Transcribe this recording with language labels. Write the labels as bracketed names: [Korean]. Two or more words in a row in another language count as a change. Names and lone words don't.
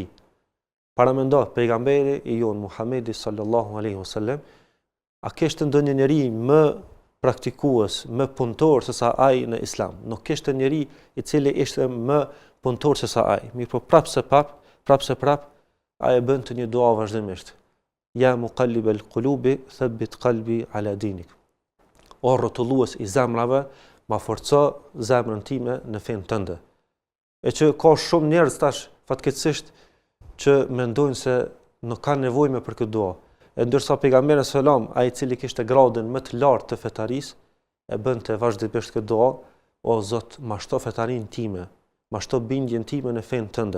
[Albanian] Paramendo pejgamberi i jon Muhamedi [Arabic] صلى الله عليه وسلم, [Albanian] a kishte ndonjë njeri më praktikues, më punëtor se sa ai në Islam? Nuk kishte njeri i cili ishte më punëtor se sa ai. Mirë po prap ai e bën të një dua vazhdimisht. [Arabic] يا مقلب القلوب ثبت قلبي على دينك. [Albanian] O rrotullues i zemrave, ma forco zemrën time në fen tënde. E që ka shumë njerëz tash fatkeqësisht që mendojnë se nuk kanë nevojë me për këtë dua. E ndërsa pejgamberi selam, ai i cili kishte gradën më të lartë të fetarisë, e bënte vazhdimisht këtë dua: o Zot, mashto fetarin time, mashto bindjen time në fen tënde.